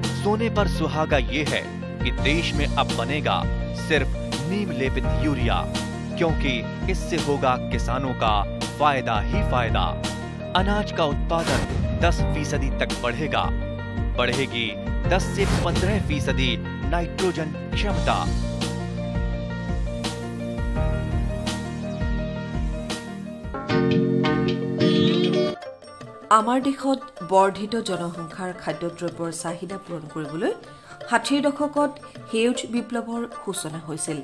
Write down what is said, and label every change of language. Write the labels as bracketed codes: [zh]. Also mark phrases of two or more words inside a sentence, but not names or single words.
[hi] सोने पर सुहागा ये है कि देश में अब बनेगा सिर्फ नीम लेपित यूरिया, क्योंकि इससे होगा किसानों का फायदा ही फायदा। अनाज का उत्पादन 10% तक बढ़ेगा। बढ़ेगी 10 से 15% नाइट्रोजन क्षमता। [as] আমাৰ দেশত বৰ্ধিত জনসংখ্যাৰ খাদ্যদ্ৰব্যৰ চাহিদা পূৰণ কৰিবলৈ 60 দশকত সেউজ বিপ্লৱৰ সূচনা হৈছিল।